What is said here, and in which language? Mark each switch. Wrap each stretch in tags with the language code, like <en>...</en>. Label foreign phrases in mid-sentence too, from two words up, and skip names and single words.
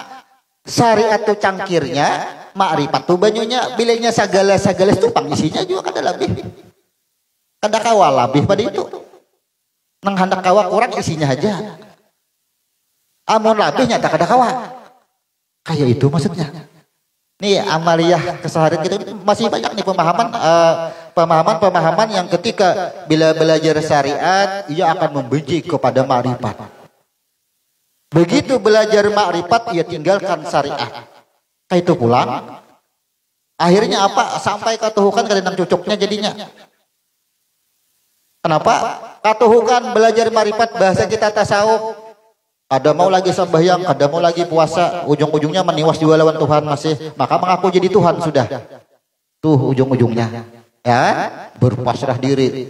<bjn>Syariat itu cangkirnya, ma'rifat tuh banyunya, bilanya segala itu pangisinya juga kada lebih. Kada kawa lebih pada itu. Nang hendak kawa kurang isinya aja. Amun lebihnya tak kada kawa. Kayak itu maksudnya.</bjn> <id>Nih amaliyah keseharian kita masih banyak nih pemahaman yang ketika bila belajar syariat ia akan membenci kepada ma'rifat. Begitu belajar ma'rifat ia tinggalkan syariat.</id> <bjn>Kayak itu pulang. Akhirnya apa? Sampai katuhukan kadang cocoknya jadinya. Kenapa? Katuhukan belajar ma'rifat bahasa kita tasawuf. Ada mau lagi sembahyang, ada mau lagi puasa, ujung-ujungnya meniwas juga lawan Tuhan masih, maka mengaku jadi Tuhan sudah. Tuh ujung-ujungnya, ya berpasrah diri.</bjn>